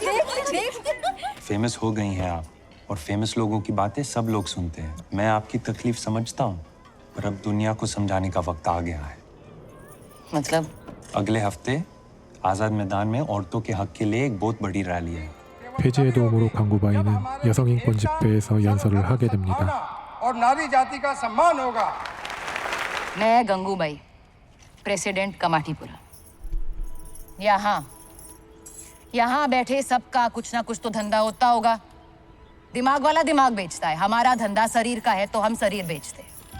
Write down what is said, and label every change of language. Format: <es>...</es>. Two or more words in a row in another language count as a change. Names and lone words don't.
<hi>देख देख। फेमस हो गई हैं आप, और फेमस लोगों की बातें सब लोग सुनते हैं। मैं आपकी तकलीफ समझता हूँ, पर अब दुनिया को समझाने का वक्त आ गया है। मतलब? अगले हफ्ते आजाद मैदान में औरतों के हक के लिए एक बहुत बड़ी रैली है।</hi> <ko>폐지의 도움으로 강구바이는 여성인권 집회에서 연설을 하게 됩니다.</ko> <hi>और नारी जाति का सम्मान होगा। मैं गंगूबाई, प्रेसिडेंट कमाटीपुरा। यहाँ बैठे सबका कुछ ना कुछ तो धंधा होता होगा। दिमाग वाला दिमाग बेचता है, हमारा धंधा शरीर का है तो हम शरीर बेचते हैं।</hi>